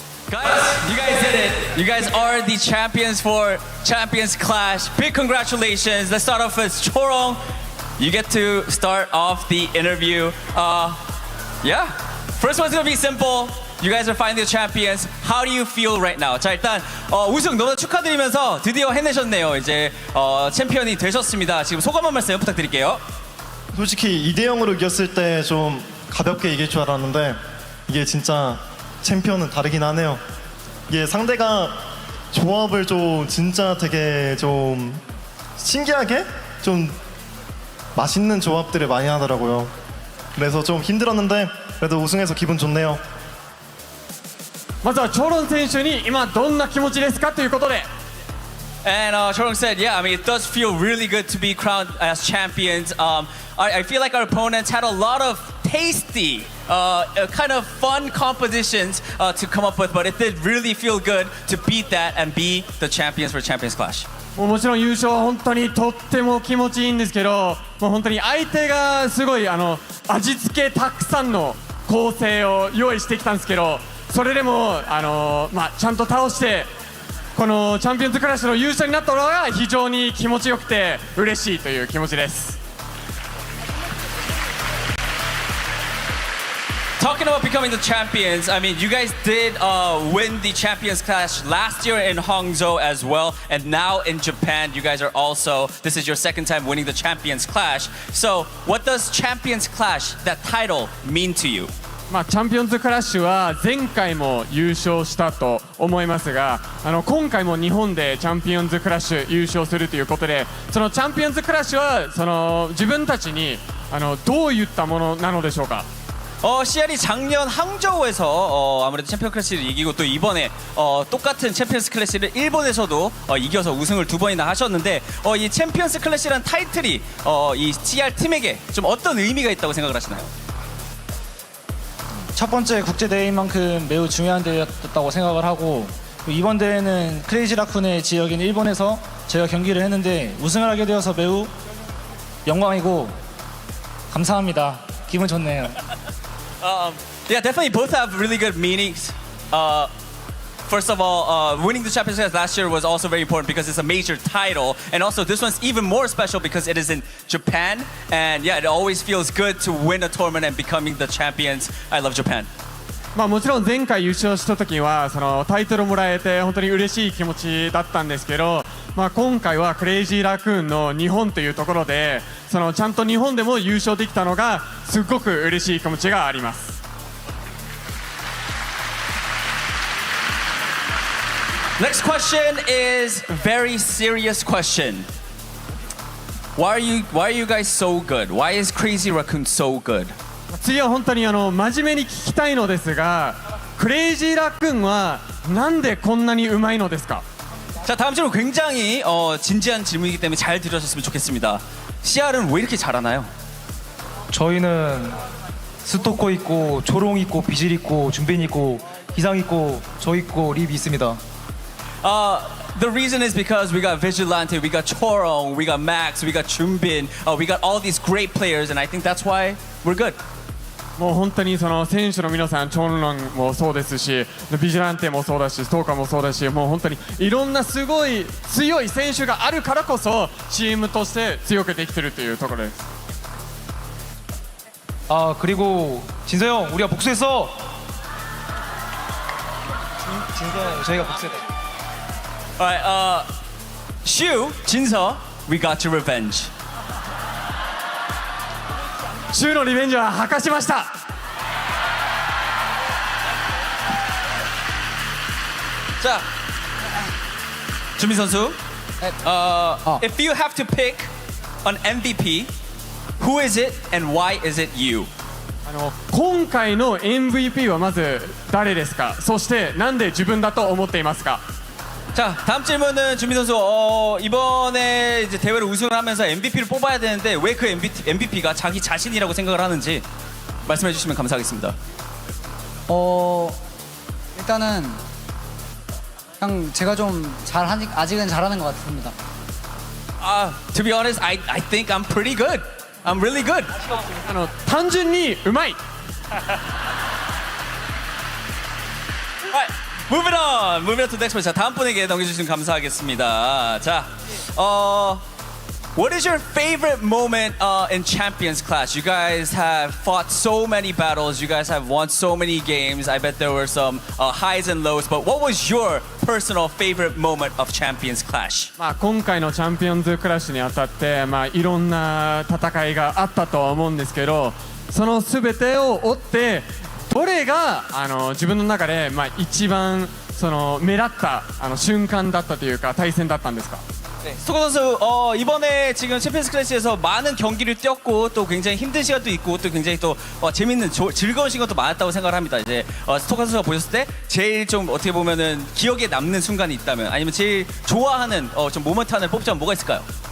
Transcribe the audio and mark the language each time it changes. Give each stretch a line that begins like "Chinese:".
English: Guys, you guys did it. You guys are the champions for Champions Clash. Big congratulations. Let's start off with Chorong. You get to start off the interview. Yeah, first one's gonna be simple. You guys are finally the champions. How do you feel right now?
Korean: 자, 일단 우승 너무 축하드리면서 드디어 해내셨네요. 이제 챔피언이 되셨습니다. 지금 소감 한 말씀 부탁드릴게요. 솔직히 2대0으로 이겼을 때 좀 가볍게 이길 줄 알았는데 이게 진짜 챔피언은 다르긴 하네요. 이게 상대가 조합을 좀 진짜 되게 좀 신기하게 좀 맛있는 조합들을 많이 하더라고요. 그래서 좀 힘들었는데 그래도 우승해서 기분 좋네요.
Japanese: まずはチョロン選手に今どんな気持ちですかということで。
English: And Chorong said, yeah, I mean, it does feel really good to be crowned as champions. I feel like our opponents had a lot of tasty, kind of fun competitions to come up with, but it did really feel good to beat that and be the champions for Champions Clash.
Japanese: もちろん優勝は本当にとっても気持ちいいんですけど、もう本当に相手がすごい味付けたくさんの構成を用意してきたんですけど、それでもちゃんと倒してこのチャンピオンズクラッシュの優勝になったのが非常に気持ちよくて嬉しいという気持ちです。
English: Talking about becoming the champions, I mean, you guys did win the Champions Clash last year in Hangzhou as well, and now in Japan, you guys are also, this is your second time winning the Champions Clash. So, what does Champions Clash, that title, mean to you?
Japanese: チャンピオンズクラッシュは前回も優勝したと思いますが今回も日本でチャンピオンズクラッシュ優勝するということでそのチャンピオンズクラッシュは自分たちにどういったものなのでしょうか
Korean: CR이 작년 항저우에서 아무래도 챔피언 클래시를 이기고 또 이번에 똑같은 챔피언스 클래시를 일본에서도 이겨서 우승을 2번이나 하셨는데 이 챔피언스 클래시란 타이틀이 이 CR 팀에게 좀 어떤 의미가 있다고 생각을 하시나요? 첫 번째 국제 대회인 만큼 매우 중요한 대회였다고 생각을 하고 이번 대회는 크레이지 라쿤의 지역인 일본에서 저희가 경기를 했는데 우승을 하게 되어서 매우 영광이고 감사합니다. 기분 좋네요.
English: Yeah, definitely both have really good meanings. First of all, winning the Champions League last year was also very important because it's a major title. And also this one's even more special because it is in Japan. And yeah, it always feels good to win a tournament and becoming the champions. I love Japan.
Japanese: もちろん前回優勝した時はタイトルもらえて本当に嬉しい気持ちだったんですけど、今回はクレイジーラクーンの日本というところでちゃんと日本でも優勝できたのがすごく嬉しい気持ちがあります。
English: Next question is a very serious question. Why are you guys so good? Why is Crazy Raccoon so good?
Japanese: 次は本当に真面目に聞きたいのですがクレイジーラクーンはなんでこんなにうまいのですか
Korean: 자, 다음 질문 굉장히 진지한 질문이기 때문에 잘 들으셨으면 좋겠습니다. CR은 왜 이렇게 잘하나요? 저희는 스토커 있고 초롱 있고 비질 있고 준빈 있고 기상 있고 저 있고 립 있습니다.
English: The reason is because we got Vigilante, we got Chorong, we got Max, we got Junbin, we got all these great players, and I think that's why we're good.
Japanese: もう本当に選手の皆さんチョンロンもそうですしビジランテもそうだしストーカーもそうだしもう本当にいろんなすごい強い選手があるからこそチームとして強くできてるというところです。
Korean: 아 그리고 진서 형 우리가 복수했어. 진서 저희가 복수했다.
English: Alright, Shu, Jinso, we got your revenge.
Japanese: シューのリベンジは果たしました。
Korean: 자, 준비 선수.
English: If you have to pick an MVP, who is it and why is it you?
Japanese: 今回の MVP はまず誰ですかそしてなんで自分だと思っていますか
Korean: 자, 다음 질문은 준비 선수. 이번에 이제 대회를 우승을 하면서 MVP를 뽑아야 되는데 왜 그 MVP가 자기 자신이라고 생각을 하는지 말씀해 주시면 감사하겠습니다. 일단은 그냥 제가 좀 아직은 잘하는 것 같습니다.
English: To be honest, I think I'm pretty good. I'm really good.
Japanese: 単純にうまい
English: Alright, moving on to the next person.
Korean: 자, 다음 분에게 넘겨주시면 감사하겠습니다.
English: 자, what is your favorite moment in Champions Clash? You guys have fought so many battles. You guys have won so many games. I bet there were some highs and lows. But what was your personal favorite moment of Champions Clash?
Japanese: 今回のチャンピオンズクラッシュにあたっていろんな戦いがあったとは思うんですけどその全てを追ってどれが自分の中で一番目立った瞬間だったというか対戦だったんですか
Korean: 네, 스토커 선수 이번에 지금 챔피언스 클래시에서 많은 경기를 뛰었고 또 굉장히 힘든 시간도 있고 또 굉장히 또 재밌는 즐거운 시간도 많았다고 생각을 합니다. 이제 스토커 선수가 보셨을 때 제일 좀 어떻게 보면은 기억에 남는 순간이 있다면 아니면 제일 좋아하는 좀 모먼트 하나를 뽑자면 뭐가 있을까요?